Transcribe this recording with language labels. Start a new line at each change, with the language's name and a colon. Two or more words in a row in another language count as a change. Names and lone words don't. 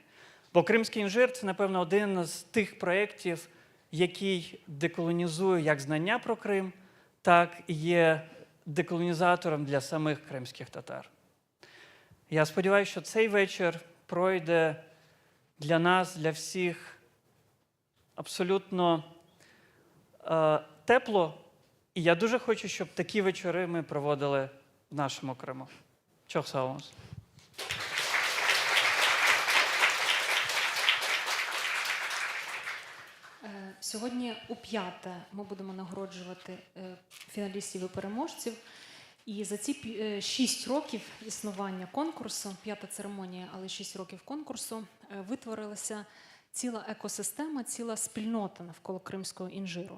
Ukrainian: Бо кримський інжир – це, напевно, один з тих проєктів, який деколонізує як знання про Крим, так і є деколонізатором для самих кримських татар. Я сподіваюся, що цей вечір пройде для нас, для всіх абсолютно тепло. І я дуже хочу, щоб такі вечори ми проводили в нашому Криму.
Crimean Tatar: Çok sağ olun.
Ukrainian: Сьогодні у п'яте ми будемо нагороджувати фіналістів і переможців. І за ці 6 років існування конкурсу, 5-та церемонія, але 6 років конкурсу, витворилася ціла екосистема, ціла спільнота навколо кримського інжиру.